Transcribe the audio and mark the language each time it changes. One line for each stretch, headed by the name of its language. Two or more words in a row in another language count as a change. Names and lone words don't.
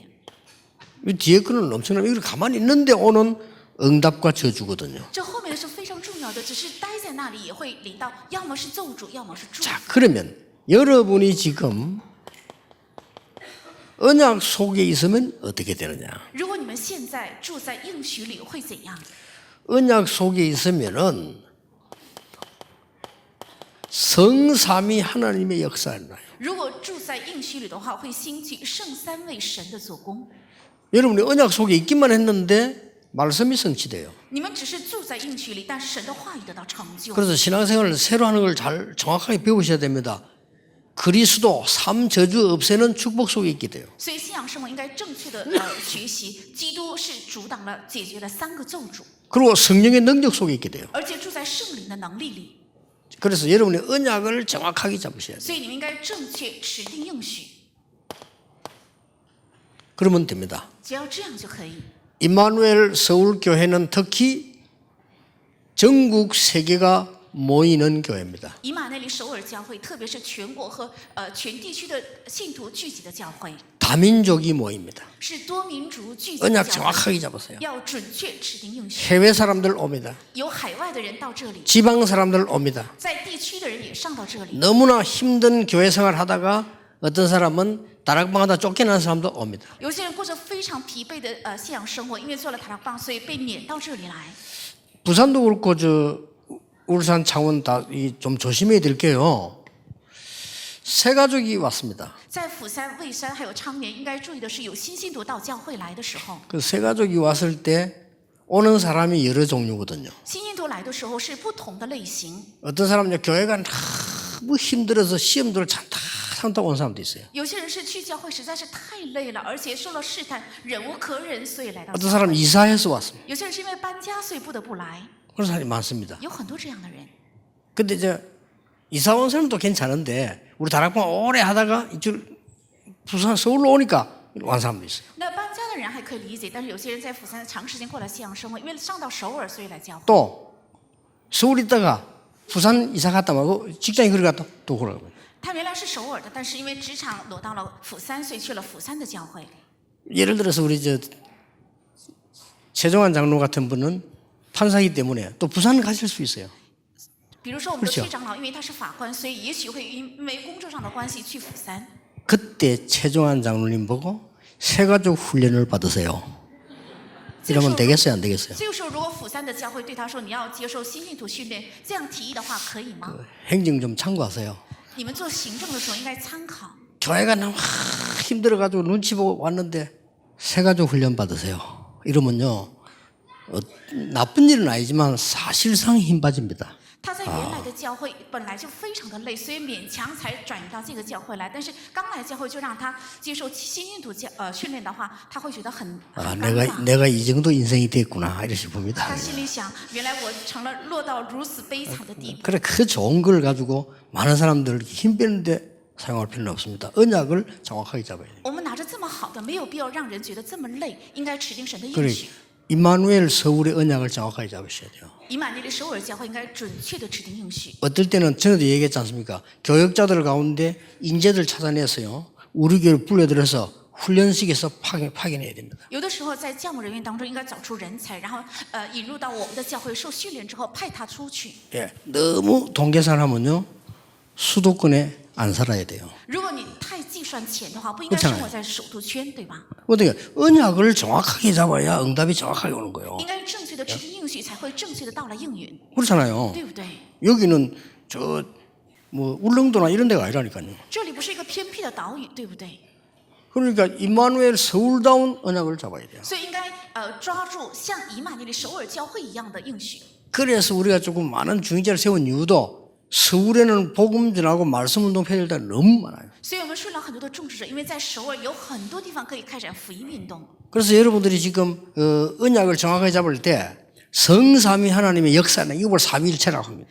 Korean: 이 뒤에 거는 엄청나요. 이걸 가만히 있는데 오는 응답과 저주거든요.
Chinese: 这后面的是非常重要的，只是待在那里也会领到，要么是咒诅，要么是祝福。
Korean: 자, 그러면 여러분이 지금 언약 속에 있으면 어떻게 되느냐?
Chinese: 如果你们现在住在应许里，会怎样？
Korean: 언약 속에 있으면은 성삼위 하나님의 역사를 나요.
Chinese: 如果住在应许里的话，会兴起圣三位神的做工。
Korean: 여러분이 언약 속에 있기만 했는데 말씀이 성취돼요.
Chinese: 你们只是住在应许里，但神的话语得到成就。
Korean: 그래서 신앙생활을 새로 하는 걸 잘 정확하게 배우셔야 됩니다. 그리스도 삶 저주 없애는 축복 속에 있게 돼요.
Chinese: 所以信仰生活应该正确的学习，基督是阻挡了、解决了3个咒诅，
Korean: 그리고 성령의 능력 속에 있게 돼요.
Chinese: 而且住在圣灵的能力里。
Korean: 그래서 여러분이 언약을 정확하게 잡으셔야 돼요.
Chinese: 所以你们应该正确持定应许，
Korean: 그러면 됩니다.
Chinese: 只要这样就可以。
Korean: 임마누엘 서울교회는 특히 전국 세계가 모이는 교회입니다.
Chinese: 以马内利首尔教会，特别是全国和全地区的信徒聚集的教会，
Korean: 다민족이 모입니다.
Chinese: 是多民族聚集的
Korean: 언약
Chinese: 教会，
Korean: 정확하게 잡으세요.
Chinese: 要准确持定应许。
Korean: 해외 사람들 옵니다.
Chinese: 有海外的人到这里，
Korean: 지방 사람들 옵니다.
Chinese: 在地区的人也上到这里。
Korean: 너무나 힘든 교회 생활 하다가 어떤 사람은 다락방 하다 쫓겨난 사람도 옵니다.
Chinese: 有些人过着非常疲惫的信仰生活，因为做了塔拉棒，所以被撵到这里来。
Korean: 부산도 그렇고 울산 창원 다 좀 조심해야 될 게요. 새 가족이 왔습니다.
Chinese: 在釜山、蔚山还有昌年，应该注意的是，有新信徒到教会来的时候，
Korean: 그 새 가족이 왔을 때 오는 사람이 여러 종류거든요.
Chinese: 新信徒来的时候是不同的类型。
Korean: 어떤 사람은 교회가 너무 힘들어서 시험들을 참다고 온 사람도 있어요.
Chinese: 有些人是去教会实在是太累了，而且受了试探，忍无可忍，所以来到
Korean: 어떤
Chinese: 教
Korean: 사람은
Chinese: 会。
Korean: 이사해서 왔습니다.
Chinese: 有些人是因为搬家，所以不得不来。
Korean: 그런 사람이 많습니다.
Chinese: 有很多这样的人。
Korean: 근데 이제 이사 온 사람도 괜찮은데 우리 다락방 오래 하다가 이쪽 부산 서울로 오니까 온 사람도 있어요.
Chinese: 那搬家的人还可以理解，但是有些人在釜山长时间过来信仰生活，因为上到首尔，所以来教会。
Korean: 또 서울 있다가 부산 이사 갔다 말고 직장에 그래 갔다 또 그러고.
Chinese: 他原来是首尔的，但是因为职场挪到了釜山，所以去了釜山的教会。
Korean: 예를 들어서 우리 저 최종환 장로 같은 분은 판사이기 때문에 또 부산 가실 수 있어요.
Chinese: 比如说我们的
Korean: 그렇죠
Chinese: 区长老，因为他是法官，所以也许会因为工作上的关系去釜山。
Korean: 그때 최종환 장로님 보고 새가족 훈련을 받으세요. 이러면 되겠어요, 안 되겠어요?
Chinese: 这个时候，如果釜山的教会对他说你要接受新信徒训练，这样提议的话，可以吗？
Korean: 행정 좀 참고하세요.
Chinese: 你们做行政的时候应该参考。
Korean: 교회가 너무 힘들어가지고 눈치 보고 왔는데 새가족 훈련 받으세요. 이러면요 나쁜 일은 아니지만 사실상 힘 빠집니다.
Chinese: 他在原来的教会本来就非常的累，所以勉强才转移到这个教会来。但是刚来教会就让他接受新信徒训练的话，他会觉得很 아, 尴尬。
Korean: 내가 이 정도 인생이 됐구나 이렇게 봅니다.
Chinese: 他心里想，原来我成了落到如此悲惨的地步。
Korean: 그래 그 좋은 걸 가지고 많은 사람들 힘 빼는데 사용할 필요는 없습니다. 언약을 정확하게 잡아야 돼요.
Chinese: 我们拿着这么好的，没有必要让人觉得这么累，应该持定神的应
Korean: 그래
Chinese: 许。
Korean: 임마누엘 서울의 언약을 정확하게 잡으셔야 돼요.
Chinese: 以马内利首尔教会应该准确的持定应许。
Korean: 어떨 때는 전에도 얘기했지 않습니까? 교역자들 가운데 인재들 찾아내서요. 우리 교회를 불러들여서 훈련식에서 파견해야 됩니다.
Chinese: 有的时候在教牧人员当中应该找出人才，然后引入到我们的教会受训练之后派他出去。
Korean: 예, 너무 돈 계산하면요. 수도권에 안 살아야 돼요.
Chinese: 如果你太计算钱的话，不应该
Korean: 그렇잖아요
Chinese: 生活在首都圈，对吧？
Korean: 어떻게 언약을 정확하게 잡아야 응답이 정확하게 오는 거예요.
Chinese: 应该正确的持定应许，才会正确的到来应允，
Korean: 그렇잖아요.
Chinese: 对不对？
Korean: 여기는 저 뭐 울릉도나 이런 데가 아니라니까요.
Chinese: 这里不是一个偏僻的岛屿，对不对？
Korean: 그러니까 임마누엘 서울다운 언약을 잡아야 돼요.
Chinese: 所以应该抓住像以马内利首尔教会一样的应许。
Korean: 그래서 우리가 조금 많은 중직자를 세운 이유도 서울에는 복음 전하고 말씀 운동 펼칠 때가 너무 많아요.
Chinese: 所以我们训了很多的种植者，因为在首尔有很多地方可以开展福音运动。
Korean: 그래서 여러분들이 지금 언약을 정확하게 잡을 때 성삼위 하나님의 역사는 이걸 삼위일체라고 합니다.